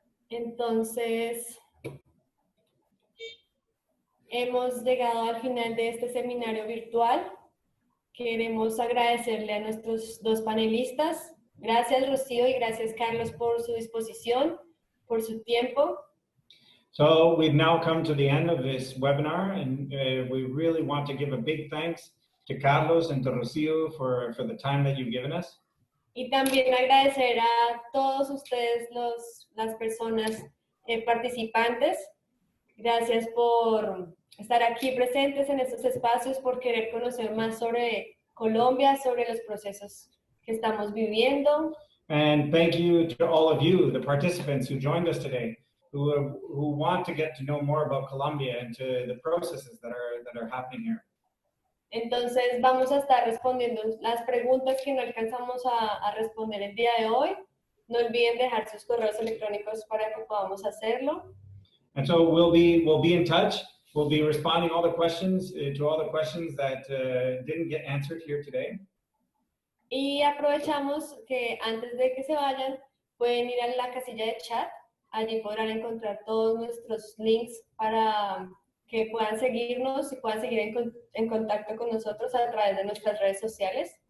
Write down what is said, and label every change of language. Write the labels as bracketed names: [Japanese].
[Spanish] Entonces, hemos llegado al final de este seminario virtual. Queremos agradecerle a nuestros dos panelistas. Gracias, Rocío, y gracias, Carlos, por su disposición, por su tiempo. [English] So we've now come to the end of this webinar, and we really want to give a big thanks to Carlos and to Rocio for the time that you've given us. [Spanish] Y también agradecer a todos ustedes, las personas participantes. Gracias por estar aquí presentes en estos espacios, por querer conocer más sobre Colombia, sobre los procesos que estamos viviendo. [English] And thank you to all of you, the participants who joined us today, who want to get to know more about Colombia and to the processes that are happening here. [Spanish] Entonces vamos a estar respondiendo las preguntas que no alcanzamos a responder el día de hoy. No olviden dejar sus correos electrónicos para que podamos hacerlo. [English] And so we'll be in touch. We'll be responding to all the questions that didn't get answered here today. [Spanish] Y aprovechamos que antes de que se vayan, pueden ir a la casilla de chat. Allí podrán encontrar todos nuestros links para que puedan seguirnos y puedan seguir en contacto con nosotros a través de nuestras redes sociales.